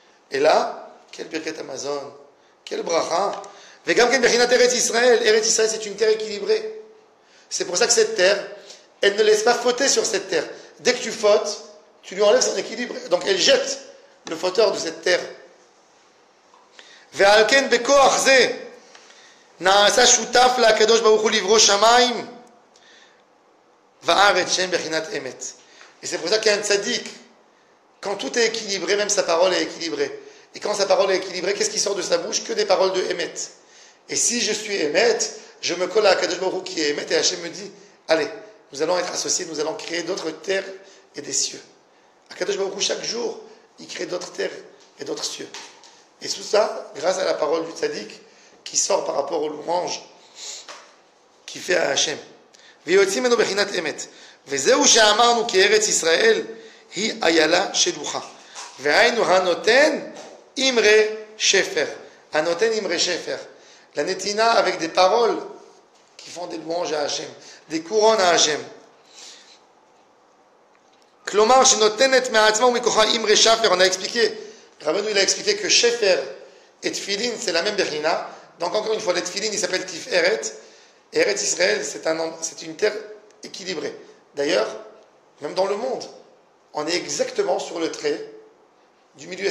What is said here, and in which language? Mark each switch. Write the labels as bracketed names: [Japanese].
[French] Et là, quel birkat Amazon, quel bracha. [Hebrew] Vegam ken bechinat Eretz Israël. [French] Eretz Israël, c'est une terre équilibrée. C'est pour ça que cette terre, elle ne laisse pas fauter sur cette terre. Dès que tu fautes, tu lui enlèves son équilibre. Donc elle jette le fauteur de cette terre. [Hebrew] ועל כן בכוח זה נעשה שותף לקדוש ברוך הוא לברוא שמיים וארץ שהם בחינת אמת. [French] Et c'est pour ça qu'il y a un tzaddik. Quand tout est équilibré, même sa parole est équilibrée. Et quand sa parole est équilibrée, qu'est-ce qui sort de sa bouche? Que des paroles de Emet. Et si je suis Emet, je me colle à Kadosh Baruch Hu qui est Emet et Hachem me dit, allez, nous allons être associés, nous allons créer d'autres terres et des cieux. À Kadosh Baruch Hu, chaque jour, il crée d'autres terres et d'autres cieux. Et tout ça, grâce à la parole du tzaddik qui sort par rapport aux louanges qu'il fait à Hachem. [Hebrew] ויוצאים ממנו בחינת אמת. וזהו שאמרנו כי ארץ ישראל היא איילה שלוחה. והיינו הנותן אמרי שפר. הנותן אמרי שפר. [French] La netina avec des paroles qui font des louanges à Hachem, des couronnes à Hachem. [Hebrew] כלומר שנותנת מעצמה ומכוחה אמרי שפר. [French] On a expliqué, Rabbeinu il a expliqué que shefer et tfilin c'est la même bechina. Donc encore une fois, le tfilin il s'appelle tiferet. Eretz Israël c'est une terre équilibrée. D'ailleurs, même dans le monde, on est exactement sur le trait du milieu.